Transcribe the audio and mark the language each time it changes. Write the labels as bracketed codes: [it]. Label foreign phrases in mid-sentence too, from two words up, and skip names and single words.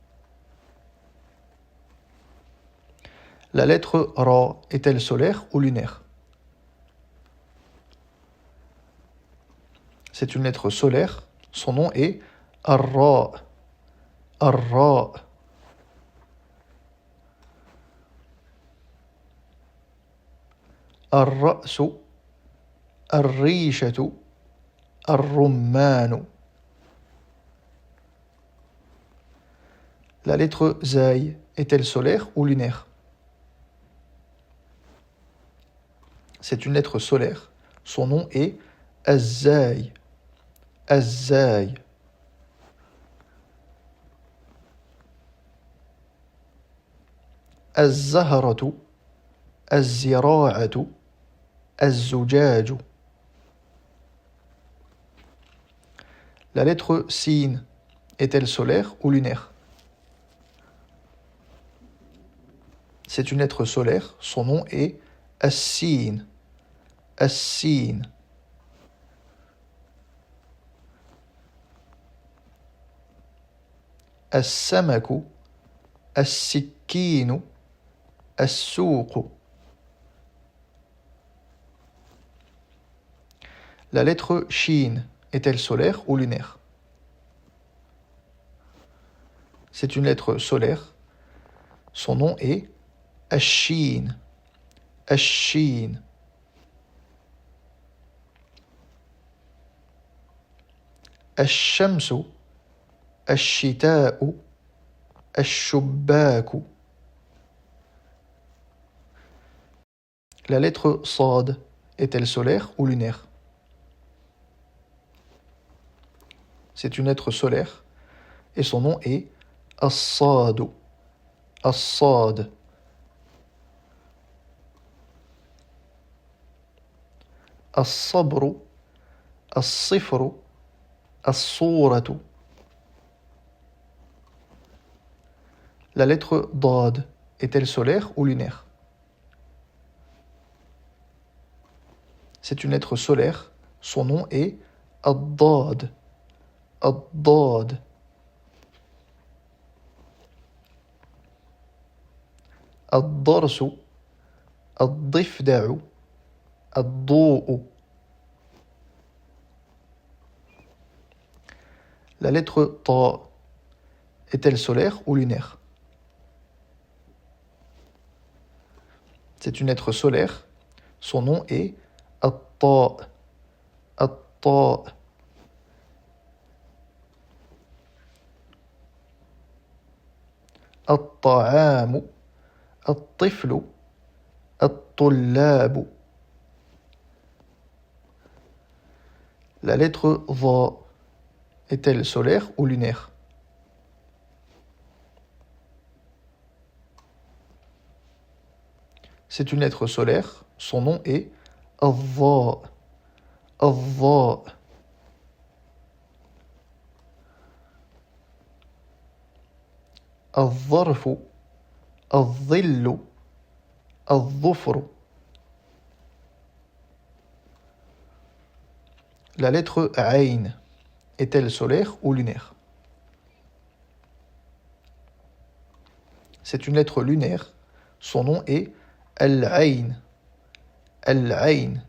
[fr] La lettre Ra est-elle solaire ou lunaire? C'est une lettre solaire. Son nom est [ar] الراء. الراء. الرأس. الريشة. الرمان. [fr] La lettre Zay est-elle solaire ou lunaire? C'est une lettre solaire. Son nom est [ar] الزاي. الزاي. الزهرة. الزراعة. الزجاج. [fr] La lettre Sin est-elle solaire ou lunaire? C'est une lettre solaire. Son nom est [ar] السين. السين. السمك. السكين. السوق. [fr] La lettre Shin est-elle solaire ou lunaire? C'est une lettre solaire. Son nom est Ash-Shin. [ar] الشين. الشمس. الشتاء. الشباك. [fr] La lettre Sad est-elle solaire ou lunaire? C'est une lettre solaire et son nom est As-Sadu. [ar] الصاد. الصبر. الصفر. الصورة. [fr] La lettre Dad est-elle solaire ou lunaire? C'est une lettre solaire. Son nom est [ar] الضاد. الضاد. الضرس. الضفدع. الضوء. [fr] La lettre Ta est-elle solaire ou lunaire? C'est une lettre solaire. Son nom est [ar] الطاء. الطاء. الطعام. الطفل. الطلاب. [fr] La lettre Va est-elle solaire ou lunaire? C'est une lettre solaire. Son nom est [ar] الظاء. الظاء. الظرف. الظل. الظفر. [fr] La lettre Ayn est-elle solaire ou lunaire? C'est une lettre lunaire. Son nom est [ar] العين. العين.